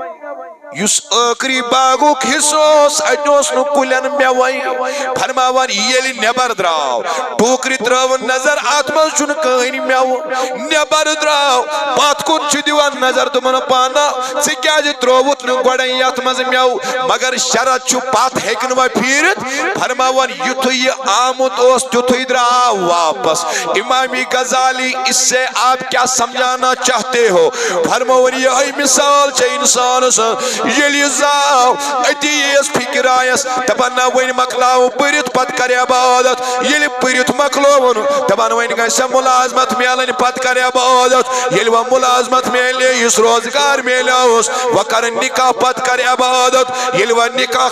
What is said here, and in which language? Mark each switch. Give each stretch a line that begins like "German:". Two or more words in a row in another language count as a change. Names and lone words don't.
Kashmiri: یس ٲخری باغُک حصہٕ اوس اتہِ اوس نہٕ کُلٮ۪ن میوے فرماون ییٚلہِ نٮ۪بر درٛاو ٹوکرِ ترٲوٕن نظر اتھ منٛز چھُنہٕ کٕہٕنۍ میوٕ نٮ۪بر درٛاو پتھ کُن چھُ دِوان نظر دوٚپُن پانا ژےٚ کیازِ ترٛووُتھ نہٕ گۄڈے یتھ منٛز میوٕ مگر شرط چھُ پتھ ہیٚکہِ نہٕ وۄنۍ پھیٖرِتھ فرماون یُتھُے یہِ آمُت اوس تیُتھُے درٛاو واپس امام غزالی
Urdu: اس سے آپ کیا سمجھانا چاہتے ہو
Kashmiri: فرماون یہے مثال چھے انسان سٕنٛز ییٚلہِ زاو أتی یِیَس فِکر آیَس دپان نہ وۄنۍ مۄکلاو پٔرِتھ پتہٕ کرِ عبادت ییٚلہِ پٔرِتھ مۄکلووُن دپان وۄنۍ گژھِ مُلازمت میلٕنۍ پتہٕ کرِ عبادت ییٚلہِ وۄنۍ مُلازمت میلے یُس روزگار میلیوس وۄنۍ کرن نکاح پتہٕ کرِ عبادت ییٚلہِ وۄنۍ نکاح